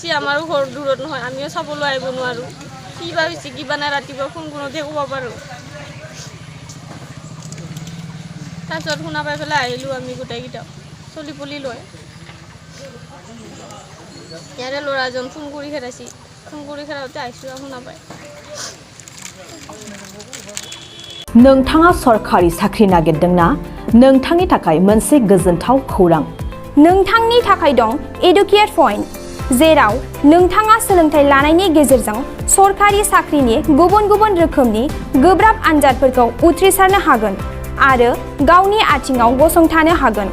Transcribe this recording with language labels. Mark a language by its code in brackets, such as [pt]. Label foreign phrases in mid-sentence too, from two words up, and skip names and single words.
[as] আমাৰো ঘৰ দূৰত নহয়, আমিও চাবলৈ আহিব নোৱাৰোঁ। কিবা হৈছে কিবা নাই, ৰাতিপুৱা ফোন কৰোঁতে ক'ব পাৰোঁ। তাৰপিছত শুনা পাই পেলাই আহিলোঁ আমি গোটেইকেইটা চলি পলি লৈ। ইয়াৰে ল'ৰাজন ফোন কৰি খেদাইছি, ফোন কৰি খেদাওঁতে আহিছোঁ আৰু শুনা পাই। [brx] नोंथाङा सरखारि साख्रि नागिरदोंना? नोंथांनि थाखाय मोनसे गोजोनथाव खौरां। नोंथांनि थाखाय दं [en] educate point, [brx] जेराव नोंथाङा सोलोंथाइ लानायनि गेजेरजों सरखारि साख्रिनि गुबुन गुबुन रोखोमनि गोब्राब आनजादफोरखौ उथ्रिसारनो हागोन आरो गावनि आथिङाव गसंथानो हागोन।